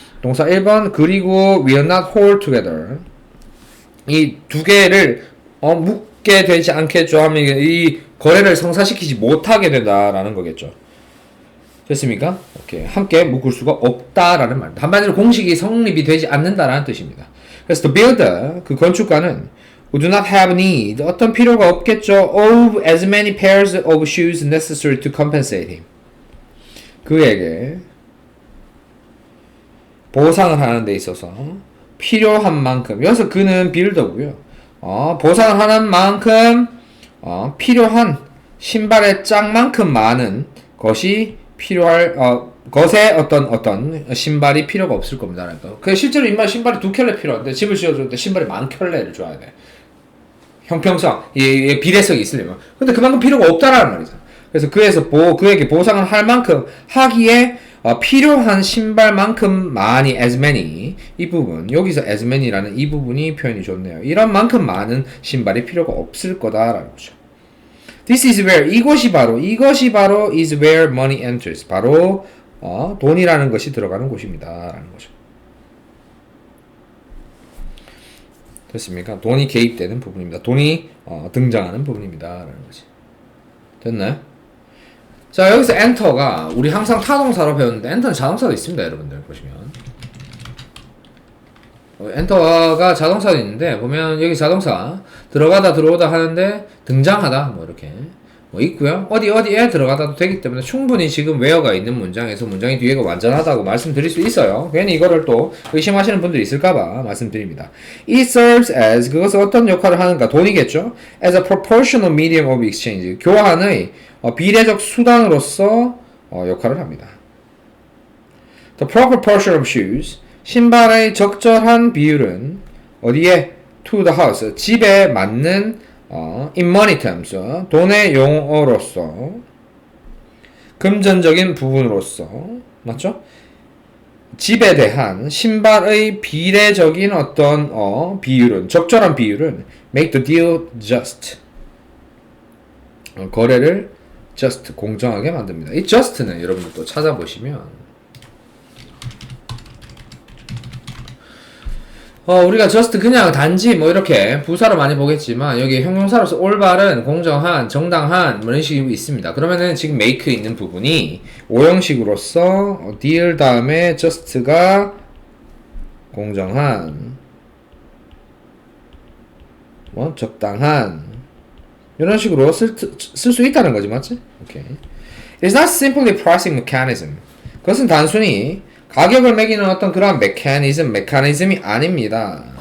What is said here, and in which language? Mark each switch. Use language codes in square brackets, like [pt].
[ko] 동사 1번 그리고 [en] will not hold together [ko] 이 두 개를 묶게 되지 않겠죠 하면 이 거래를 성사시키지 못하게 된다라는 거겠죠. 됐습니까? 오케이. 함께 묶을 수가 없다라는 말입니다. 한마디로 공식이 성립이 되지 않는다라는 뜻입니다. 그래서 [en] the builder, [ko] 그 건축가는 [en] who do not have need, [ko] 어떤 필요가 없겠죠. [en] of as many pairs of shoes necessary to compensate him. [ko] 그에게 보상을 하는 데 있어서 필요한 만큼, 여기서 그는 빌더고요. 보상을 하는 만큼 필요한 신발의 짝만큼 많은 것이 필요할 것에 어떤 신발이 필요가 없을 겁니다. 그러니까 그 실제로 인마 신발이 2켤레 필요한데 집을 지어줄 때 신발이 10,000켤레를 줘야 돼. 형평성, 비례성이 있으려면. 근데 그만큼 필요가 없다라는 말이죠. 그래서 그에게 보상을 할 만큼 하기에 필요한 신발만큼 많이 [en] as many [ko] 이 부분 여기서 as many라는 이 부분이 표현이 좋네요. 이런 만큼 많은 신발이 필요가 없을 거다라는 거죠. [en] This is where [ko] 이것이 바로 [en] is where money enters. [ko] 바로 돈이라는 것이 들어가는 곳입니다. 라는 거죠. 됐습니까? 돈이 개입되는 부분입니다. 돈이 등장하는 부분입니다. 라는 거지. 됐나요? 자, 여기서 엔터가 우리 항상 타동사로 배웠는데 엔터는 자동사도 있습니다. 여러분들 보시면 엔터가 자동사도 있는데 보면 여기 자동사 들어가다 들어오다 하는데 등장하다 뭐 이렇게 뭐 있고요. 어디에 들어가다도 되기 때문에 충분히 지금 웨어가 있는 문장에서 문장의 뒤에가 완전하다고 말씀드릴 수 있어요. 괜히 이거를 또 의심하시는 분들이 있을까봐 말씀드립니다. [en] It serves as [ko] 그것은 어떤 역할을 하는가? 돈이겠죠. [en] As a proportional medium of exchange [ko] 교환의 비례적 수단으로서 역할을 합니다. [en] The proper portion of shoes [ko] 신발의 적절한 비율은 어디에? [en] To the house [ko] 집에 맞는 [en] in money terms [ko] 돈의 용어로서 금전적인 부분으로서 맞죠? 집에 대한 신발의 비례적인 어떤 비율은 적절한 비율은 [en] make the deal just [ko] 거래를 just 공정하게 만듭니다. 이 just는 여러분들 또 찾아보시면 우리가 just 그냥 단지 뭐 이렇게 부사로 많이 보겠지만 여기 형용사로서 올바른, 공정한, 정당한 뭐 이런 식이 있습니다. 그러면은 지금 make 있는 부분이 오형식으로서 deal 다음에 just가 공정한, 뭐 적당한 이런 식으로 쓸 수 있다는 거지, 맞지? 오케이. [en] It's not simply pricing mechanism. [ko] 그것은 단순히 가격을 매기는 어떤 그러한 메커니즘이 아닙니다.